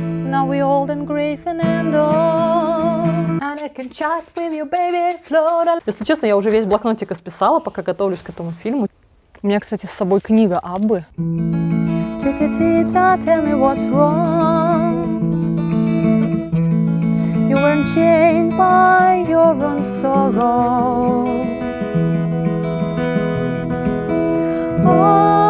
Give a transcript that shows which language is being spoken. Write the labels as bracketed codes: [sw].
[en] Now we old and grave and old, and I can chat with you, baby, slow down. [ru] Если честно, я уже весь блокнотик исписала, пока готовлюсь к этому фильму. У меня, кстати, с собой книга Аббы. [en] Chiquitita, tell me what's wrong. You weren't chained by your own sorrow. Oh,